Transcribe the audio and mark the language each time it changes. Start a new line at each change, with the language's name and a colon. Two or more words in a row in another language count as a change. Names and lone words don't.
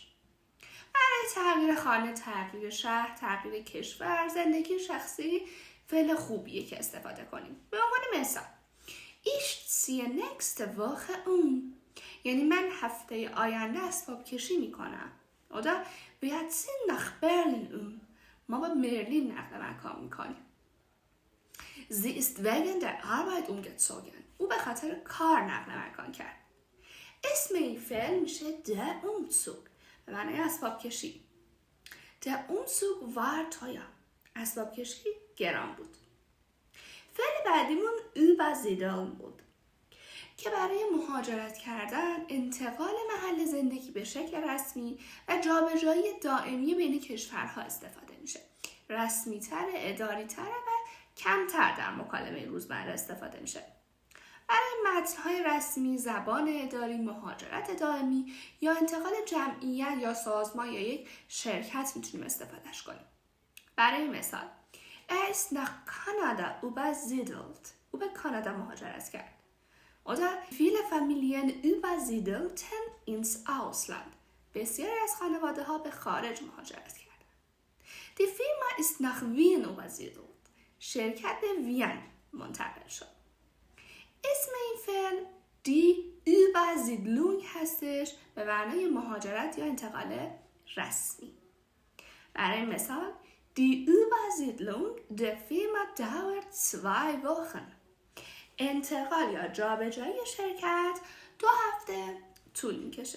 Persian: برای تغییر خانه، تغییر شهر، تغییر کشور، زندگی شخصی فعل خوبیه که استفاده کنیم. به عنوان مثال
German: Ich ziehe nächste Woche
Persian: یعنی من هفته آینده اسباب کشی میکنم.
German: Oder wir ziehen nach Berlin
Persian: ما با برلین نقل مکان میکنیم.
German: Sie ist wegen der Arbeit umgezogen
Persian: او به خاطر کار نقل مکان کرد. اسم این فعل میشه
German: der Umzug
Persian: به معنی اسباب کشی.
German: Der Umzug war teuer
Persian: اسباب کشی گران بود. فعل بعدیمون übersiedeln بود که برای مهاجرت کردن، انتقال محل زندگی به شکل رسمی و جابجایی دائمی بین کشورها استفاده میشه. رسمی تر، اداری تر و کمتر در مکالمه روزمره استفاده میشه. برای متن‌های رسمی، زبان اداری، مهاجرت دائمی یا انتقال جمعیت یا سازمان یا یک شرکت میتونیم استفادهش کنیم. برای مثال
German: Er ist nach Kanada übersiedelt
Persian: او به کانادا مهاجرت کرد.
German: Oder viele Familien übersiedelten ins Ausland
Persian: بسیاری از خانواده ها به خارج مهاجرت کردند.
German: Die Firma ist nach Wien übersiedelt
Persian: شرکت به وین منتقل شد. اسم این فعل
German: die Übersiedlung
Persian: هستش به معنای مهاجرت یا انتقال رسمی. برای مثال
German: Die Übersiedlung der Firma dauert 2 Wochen
Persian: انتقال یا جابجایی شرکت 2 هفته طول میکشه.